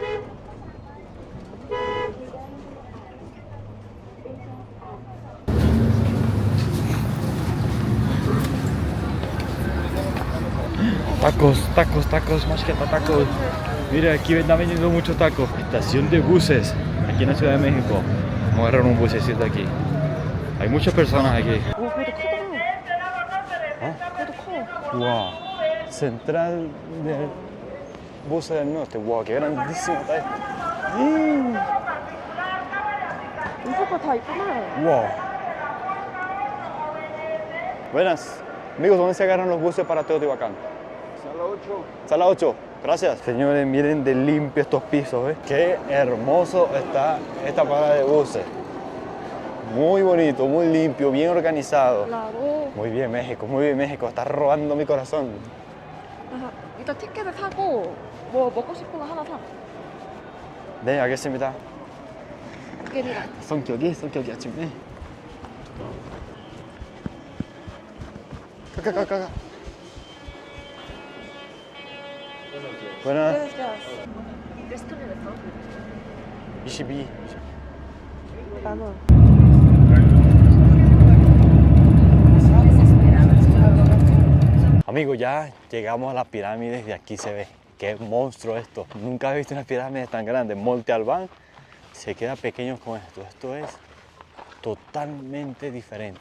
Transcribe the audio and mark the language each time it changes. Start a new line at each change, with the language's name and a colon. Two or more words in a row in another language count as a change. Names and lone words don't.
Spanish: Tacos, más que tacos. Mira, aquí están vendiendo muchos tacos. Estación de buses, aquí en la Ciudad de México. Vamos a agarrar un bucecito aquí. Hay muchas personas aquí.
Korean: 오, 그래도 크다.
Spanish: ¿Ah?
Korean: 그래도 커. Wow.
Spanish: Central del Buses del Norte. Wow, qué grandísimo está esto.
Korean: 있을 거 다 있구나.
Spanish: Wow. Buenas. Amigos, ¿dónde se agarran los buses para Teotihuacán? Sala 8. Sala 8. Gracias. Señores, miren de limpio estos pisos, ¿ves? Qué hermoso está esta parada de buses. Muy bonito, muy limpio, bien organizado. claro. Muy bien, México, muy bien, México. Está robando mi corazón.
Korean: 그래서 일단 티켓을 사고 뭐 먹고 싶은 거 하나 사. 네, 알겠습니다. 티켓이랑. 성격이 아침에. 가가.
Spanish: Buenas.
Korean: 레스토랑에서 22. 만 원.
Spanish: Amigos, ya llegamos a las pirámides y aquí se ve. Qué monstruo esto. Nunca he visto unas pirámides tan grandes. Monte Albán se queda pequeño con esto. Esto es totalmente diferente.